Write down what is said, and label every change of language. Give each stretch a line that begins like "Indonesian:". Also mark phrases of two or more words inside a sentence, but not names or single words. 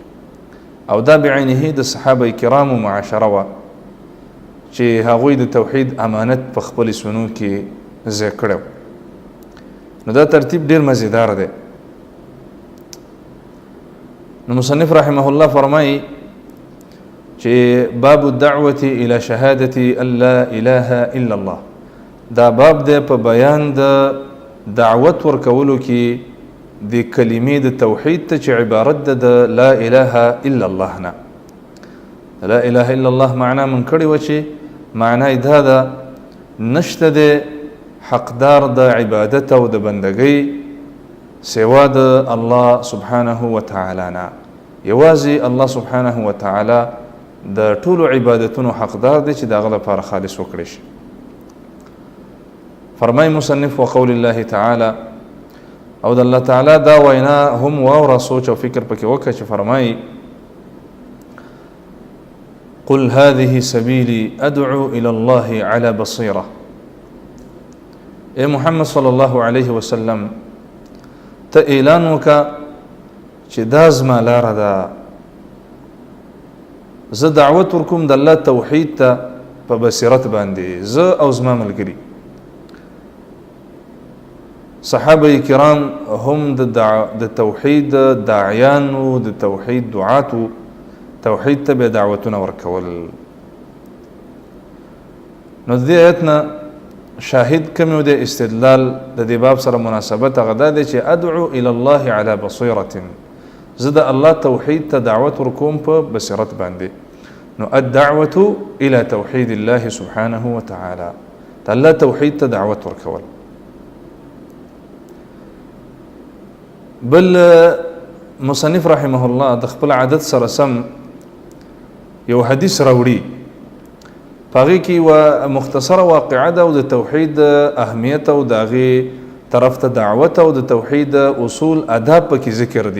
Pashto: او دا بعینه د صحابه کرامو معاشره وه چې هغوی د توحید امانت په خپلې سونو کې ځای کړی. نو دا ترتیب ډېر مزیدار دی. نو مصنف
Arabic: رحمه الله
Pashto: فرمایي چې
Arabic: باب الدعوة الى شهادة ان لا اله الا الله.
Pashto: دا باب دی په بیان د دعوت ورکولو کې د کلمې د توحید ته چې عبارت ده د
Arabic: لا اله الا الله
Pashto: نه.
Arabic: لا اله الا الله
Pashto: معنا من کړي و چې معنا یې دا ده نشته د حقدار د عبادت او د بندګۍ سوا د
Arabic: الله سبحانه وتعالی
Pashto: نه. یوازې
Arabic: الله سبحانه وتعالی
Pashto: د ټولو عبادتونو حقدار دی چې د هغه لپاره خالص وکړی شي. فرمای مصنف:
Arabic: وقول الله تعالی،
Pashto: او د الله تعالی دا وینا هم واوره، سوچ او فکر پکې وکړه چې فرمایي:
Arabic: قل هذه سبیلی ادعو الى الله على بصیره.
Pashto: اے محمد
Arabic: صلی الله علیه وسلم،
Pashto: ته اعلان وکړه چې دا زما لاره ده، زه دعوت ورکوم د الله توحید ته په بصیرت باندې، زه او زما ملګري. صحابه کرام هم د توحید داعیانو، د توحید دعاتو، توحید ته به دعوتونه ورکول. نو د دې آیت نه شاهد کوم یو د استدلال د دې باب سره مناسبت هغه دا دی چې
Arabic: ادعو الى الله على بصیرة،
Pashto: زه د الله توحید ته دعوت ورکوم په بصیرت باندې.
Arabic: نو الدعوة الى توحید الله سبحانه وتعالى،
Pashto: د الله توحید ته دعوت ورکول. بل مصنف
Arabic: رحمه الله
Pashto: د خپل عادت سره سم یو حدیث راوړي، په هغې کې یوه مختصره واقعه ده او د توحید اهمیت او د هغې طرف ته دعوت او د توحید اصول آداب پکې ذکر دي.